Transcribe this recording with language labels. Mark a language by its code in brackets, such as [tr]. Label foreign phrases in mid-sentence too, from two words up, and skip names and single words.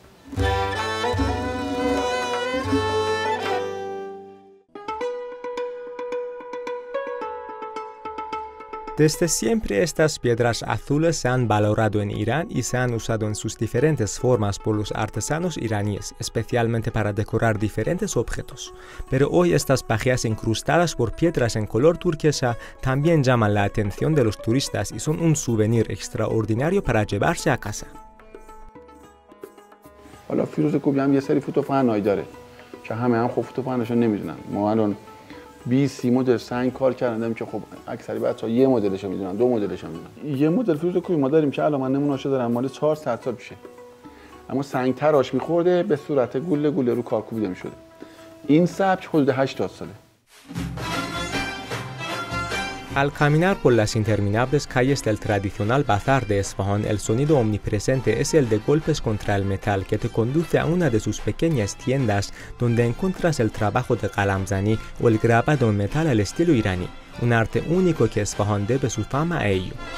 [es] Desde siempre estas piedras azules se han valorado en Irán y se han usado en sus diferentes formas por los artesanos iraníes, especialmente para decorar diferentes objetos. Pero hoy estas vajillas incrustadas por piedras en color turquesa también llaman la atención de los turistas y son un souvenir extraordinario para llevarse a casa. [fa] حالا فیروز کوبی هم یه سری فوتوفنایی داره که همه خب فوتوفنشو نمیدونن. ما الان 20 مدل سنگ کار کردم که خب اکثری بچه‌ها یه مدلشو میدونن، دو مدلشو میدونن. یه مدل فیروز کوبی ما داریم که الان من نمونه‌اشو دارم مال 400 سال پیشه. اما سنگ تراش میخورده به صورت گوله گوله رو کار کوبیده میشده. این سبک حدود 80 ساله. [es] Al caminar por las interminables calles del tradicional bazar de Esfahán, el sonido omnipresente es el de golpes contra el metal que te conduce a una de sus pequeñas tiendas donde encuentras el trabajo de Qalamzani o el grabado en metal al estilo iraní, un arte único que Esfahán debe su fama a ello.